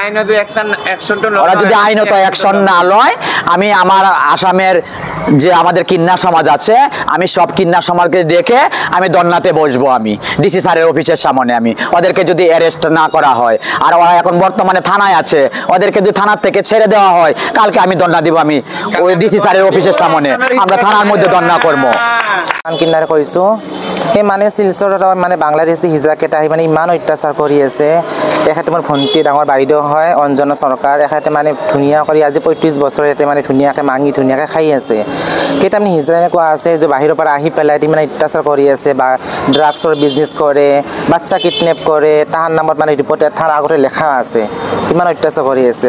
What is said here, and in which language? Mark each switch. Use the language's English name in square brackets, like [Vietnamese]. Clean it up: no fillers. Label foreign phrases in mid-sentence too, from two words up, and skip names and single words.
[Bangla] ওরা যদি আইনত অ্যাকশন না লয়, আমি আমার আসামের যে আমাদের কিন্না সমাজ আছে, আমি সব কিন্না সমাজকে ডেকে আমি ধর্নাতে বসবো, আমি ডিসি স্যারের অফিসের সামনে। আমি ওদেরকে যদি অ্যারেস্ট না করা হয়, আর ওরা এখন বর্তমানে থানায় আছে, ওদেরকে যদি থানার থেকে ছেড়ে দেওয়া হয়, কালকে আমি ধর্না দিব, আমি ওই ডিসি স্যারের অফিসের সামনে আমরা থানার মধ্যে ধর্না করবো। [Assamese] কিনারে কৈছো সেই মানে শিলচৰৰ মানে বাংলাদেশী হিজৰাকেইটা আহি মানে ইমান অত্যাচাৰ কৰি আছে। এখেতে মোৰ ভণ্টি ডাঙৰ বাইদেউ হয়, অঞ্জনা চৰকাৰ। এখেতে মানে ধুনীয়া কৰি আজি 35 বছৰ ইয়াতে মানে ধুনীয়াকৈ মাঙি ধুনীয়াকৈ খাই আছে। কেইটামান হিজৰা এনেকুৱা আছে যে বাহিৰৰ পৰা আহি পেলাই মানে অত্যাচাৰ কৰি আছে, বা ড্ৰাগছৰ বিজনেছ কৰে, বাচ্চা কিডনেপ কৰে, তাহাৰ নামত মানে ৰিপৰ্ট তাৰ আগতে লেখা আছে, ইমান অত্যাচাৰ কৰি আছে।